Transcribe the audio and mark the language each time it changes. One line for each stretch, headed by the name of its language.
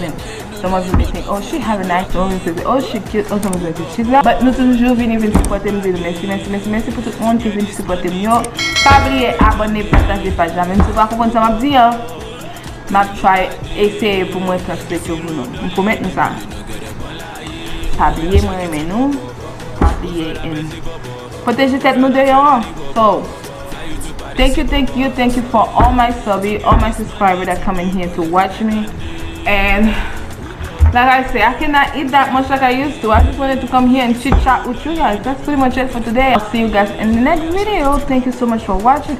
English: And some of you may think, oh, she have a nice woman, oh, she cute, oh, some of you think she's not.
French: But nous toujours venir supporter nous. Merci pour tout le monde qui vient supporter nous. Pas oublier abonner, partager page. Même si vous pas comprendre ça m'a dit, m'a try essayer pour moi transférer sur vous. On promet nous ça. Pas oublier moi aimer nous. Pas oublier et protéger tête nous dehors.
English: So thank you for all my subbies, all my subscribers that come in here to watch me. And like I say, I cannot eat that much like I used to. I just wanted to come here and chit chat with you guys. That's pretty much it for today. I'll see you guys in the next video. Thank you so much for watching.